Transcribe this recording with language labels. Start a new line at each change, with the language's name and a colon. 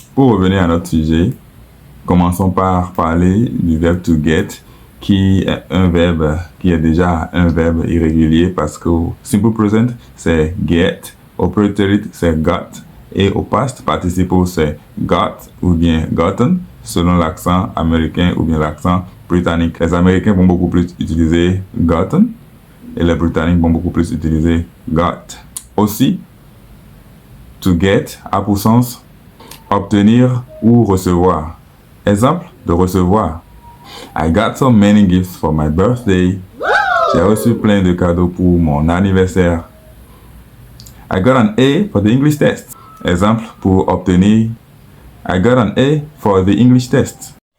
French: Pour revenir à notre sujet, commençons par parler du verbe to get, qui est un verbe qui est déjà un verbe irrégulier parce qu'au simple present, c'est get, au preterite, c'est got, et au past participe c'est got ou bien gotten, selon l'accent américain ou bien l'accent britannique. Les Américains vont beaucoup plus utiliser gotten et les Britanniques vont beaucoup plus utiliser got. Aussi, to get a pour sens obtenir ou recevoir. Exemple de recevoir.
English: I got so many gifts for my birthday.
French: J'ai reçu plein de cadeaux pour mon anniversaire.
English: I got an A for the English test.
French: Exemple pour obtenir.
English: I got an A for the English test.